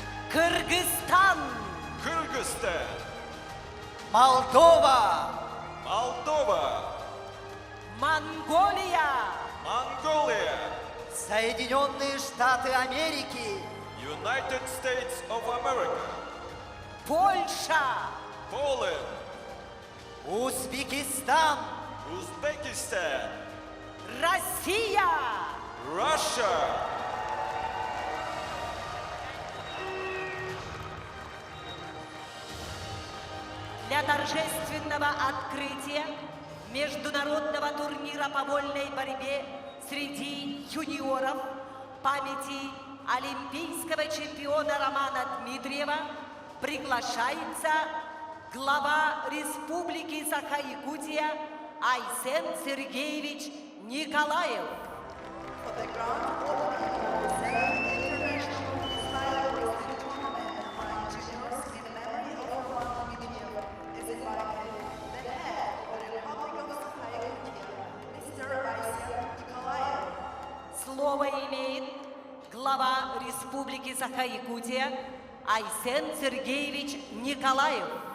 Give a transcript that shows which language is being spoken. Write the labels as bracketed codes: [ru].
[ru] Кыргызстан, [en] Kyrgyzstan, [ru] Молдова, [en] Moldova, [ru] Монголия, [en] Mongolia, [ru] Соединенные Штаты Америки, [en] United States of America, [ru] Польша, [en] Poland, [ru] Узбекистан, [en] Uzbekistan, [ru] Россия. [en] Russia, [ru] Для торжественного открытия международного турнира по вольной борьбе среди юниоров памяти олимпийского чемпиона Романа Дмитриева приглашается глава Республики Саха-Якутия Айсен Сергеевич Николаев. [en] For the grand opening of the 7th International Freestyle Wrestling Tournament among juniors in memory of Roman Dmitriev is invited the head of the Republic of Sakha-Yakutia, Mr. Айсен Николаев. [ru] Слово имеет глава Республики Саха-Якутия Айсен Сергеевич Николаев.